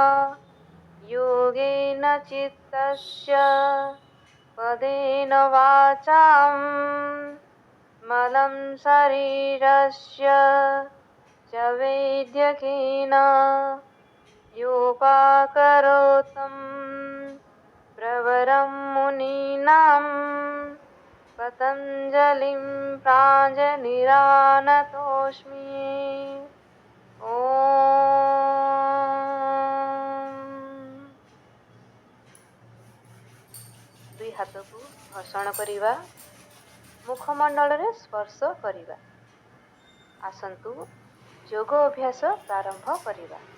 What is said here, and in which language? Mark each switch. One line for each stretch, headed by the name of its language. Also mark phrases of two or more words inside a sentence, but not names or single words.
Sanskrit: योगेन चित्तस्य पदेन वाचां मलं शरीरस्य च वैद्यकेन योपाकरोतं प्रवरं मुनीनां पतञ्जलिं प्राञ्जलिरानतोऽस्मि।
Odia: ଦୁଇ ହାତ କୁ ଘର୍ଷଣ କରିବା। ମୁଖମଣ୍ଡଳ ରେ ସ୍ପର୍ଶ କରିବା। ଆସନ୍ତୁ ଯୋଗ ଅଭ୍ୟାସ ପ୍ରାରମ୍ଭ କରିବା।